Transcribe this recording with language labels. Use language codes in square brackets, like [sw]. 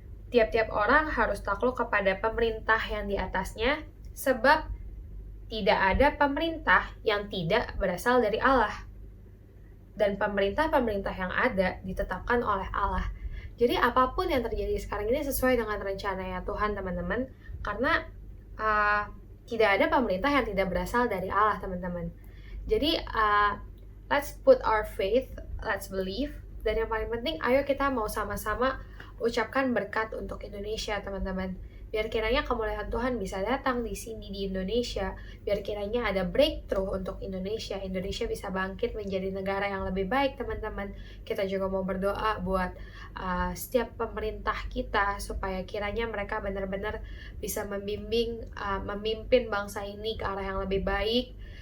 [id] Tiap-tiap orang harus takluk kepada pemerintah yang di atasnya, sebab tidak ada pemerintah yang tidak berasal dari Allah. Dan pemerintah-pemerintah yang ada ditetapkan oleh Allah. Jadi apapun yang terjadi sekarang ini sesuai dengan rencananya Tuhan teman-teman. Karena tidak ada pemerintah yang tidak berasal dari Allah teman-teman. [en] Jadi let's put our faith, let's believe. [id] Dan yang paling penting, ayo kita mau sama-sama ucapkan berkat untuk Indonesia teman-teman. Biar kiranya kemuliaan Tuhan bisa datang di sini di Indonesia. Biar kiranya ada breakthrough untuk Indonesia. Indonesia bisa bangkit menjadi negara yang lebih baik teman-teman. Kita juga mau berdoa buat setiap pemerintah kita supaya kiranya mereka benar-benar bisa memimpin bangsa ini ke arah yang lebih baik.